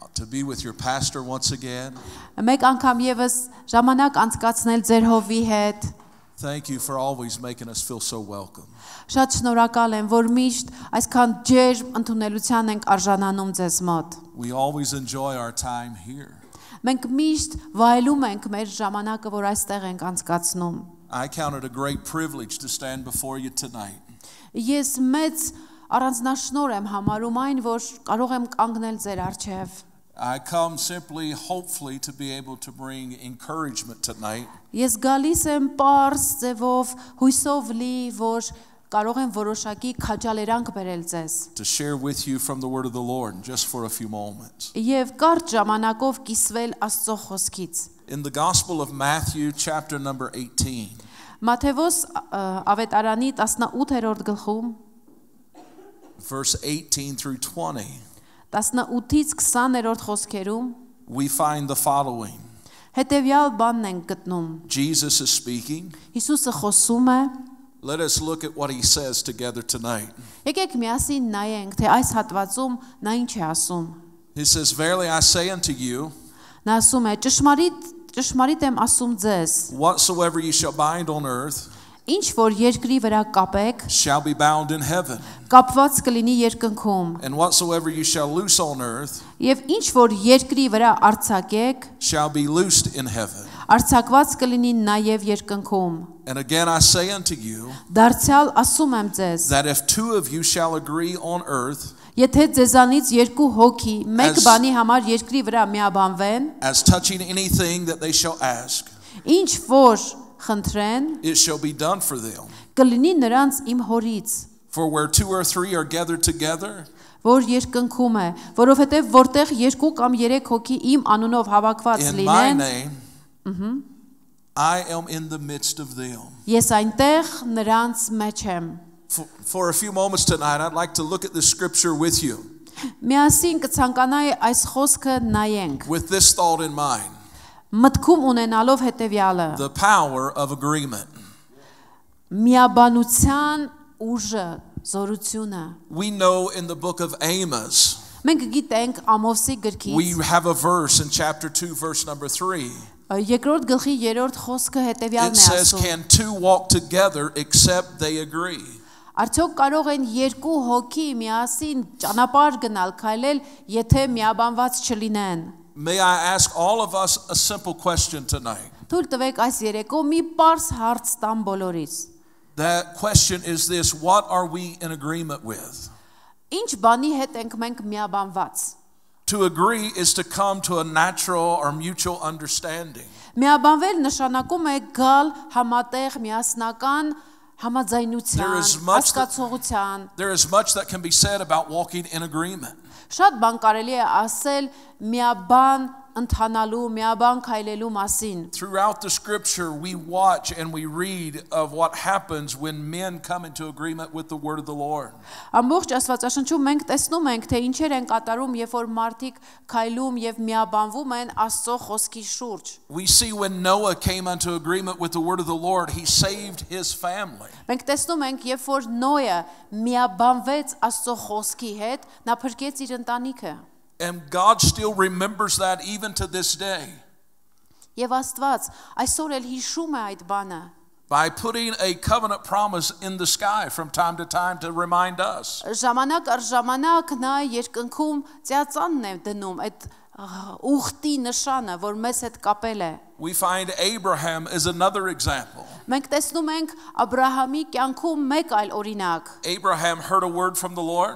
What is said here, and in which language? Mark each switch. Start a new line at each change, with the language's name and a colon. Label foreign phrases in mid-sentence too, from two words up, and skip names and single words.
English: to be with your pastor once again.
Armenian: Մեկ անգամ եւս ժամանակ անցկացնել ձեր հովի հետ։
English: Thank you for always making us feel so welcome.
Armenian: Շատ շնորհակալ եմ, որ միշտ այսքան ջերմ ընդունելության ենք արժանանում ձեզ մոտ։
English: We always enjoy our time here.
Armenian: Մենք միշտ վայելում ենք մեր ժամանակը, որ այստեղ ենք անցկացնում։
English: I count it a great privilege to stand before you tonight.
Armenian: Ես մեծ առանձնաշնորհ եմ համարում այն, որ կարող եմ կանգնել ձեր առջև։
English: I come simply, hopefully, to be able to bring encouragement tonight.
Armenian: Ես գալիս եմ པարզ ձևով, հույսով լի, որ կարող եմ որոշակի քաջալերանք բերել ձեզ։
English: To share with you from the word of the Lord just for a few moments.
Armenian: Եվ կարճ ժամանակով կիսվել Աստծո խոսքից։
English: In the Gospel of Matthew, chapter number 18,
Armenian: Մատթեոս ավետարանի 18-րդ գլխում
English: verse 18 through 20,
Armenian: 18-ից 20-րդ խոսքերում
English: we find the following.
Armenian: հետևյալ բանն ենք գտնում։
English: Jesus is speaking.
Armenian: Հիսուսը խոսում է։
English: Let us look at what he says together tonight.
Armenian: Եկեք միասին նայենք, թե այս հատվածում նա ինչ է ասում։
English: He says, Verily I say unto you,
Armenian: Նա ասում է. Ճշմարիտ եմ ասում ձեզ,
English: whatsoever ye shall bind on earth
Armenian: ինչ որ երկրի վրա կապեք,
English: shall be bound in heaven,
Armenian: կապված կլինի երկնքում,
English: and whatsoever ye shall loose on earth
Armenian: եւ ինչ որ երկրի վրա արձակեք,
English: shall be loosed in heaven.
Armenian: արձակված կլինի նաեւ երկնքում։
English: And again I say unto you,
Armenian: Դարձյալ ասում եմ ձեզ,
English: that if two of you shall agree on earth,
Armenian: եթե ձեզանից երկու հոգի մեկ բանի համար երկրի վրա միաբանվեն,
English: as touching anything that they shall ask,
Armenian: ինչ որ խնդրեն,
English: it shall be done for them.
Armenian: կլինի նրանց իմ հորից,
English: For where two or three are gathered together,
Armenian: որ երկնքում է, որովհետև որտեղ երկու կամ երեք հոգի իմ անունով հավաքված
English: in my
Armenian: լինեն,
English: name, I am in the midst of them.
Armenian: ես այնտեղ նրանց մեջ եմ։
English: For a few moments tonight, I'd like to look at this scripture with you,
Armenian: Միասին կցանկանայի այս խոսքը նայենք,
English: with this thought in mind.
Armenian: մտքում ունենալով հետևյալը.
English: The power of agreement.
Armenian: Միաբանության ուժը, զորությունը։
English: We know in the book of Amos,
Armenian: Մենք գիտենք Ամոսի
English: we
Armenian: գրքից
English: have a verse in chapter 2, verse number 3.
Armenian: երկրորդ գլխի 3-րդ խոսքը
English: It
Armenian: հետևյալն է
English: says,
Armenian: ասում.
English: Can two walk together except they agree?
Armenian: Արդյոք կարող են երկու հոգի միասին ճանապարհ գնալ, քայլել, եթե միաբանված չլինեն։
English: May I ask all of us a simple question tonight?
Armenian: Թույլ տվեք այս երեկո մի պարզ հարց տամ բոլորից։
English: That question is this: what are we in agreement with?
Armenian: Ինչ բանի հետ ենք մենք միաբանված։
English: To agree is to come to a natural or mutual understanding.
Armenian: Միաբանվել նշանակում է գալ համատեղ միասնական համաձայնության, հասկացողության։
English: There is much that can be said about walking in agreement.
Armenian: Շատ բան կարելի է ասել միաբան ընթանալու, միաբան քայլելու մասին։
English: Throughout the scripture, we watch and we read of what happens when men come into agreement with the word of the Lord.
Armenian: Ամբողջ Աստվածաշնչում մենք տեսնում ենք, թե ինչեր են կատարում, երբ որ մարդիկ քայլում եւ միաբանվում են Աստծո խոսքի շուրջ։
English: We see when Noah came into agreement with the word of the Lord, he saved his family.
Armenian: Մենք տեսնում ենք, երբ որ Նոյը միաբանվեց Աստծո խոսքի հետ, նա փրկեց իր ընտանիքը։
English: And God still remembers that even to this day.
Armenian: Եվ Աստված այսօր էլ հիշում է այդ բանը։
English: By putting a covenant promise in the sky from time to time to remind us.
Armenian: Ժամանակ առ ժամանակ նա երկնքում ծիածանն է դնում այդ ուխտի նշանը, որ մեզ հետ կապել է։
English: We find Abraham is another example.
Armenian: Մենք տեսնում ենք Աբրահամի կյանքում մեկ այլ օրինակ։
English: Abraham heard a word from the Lord,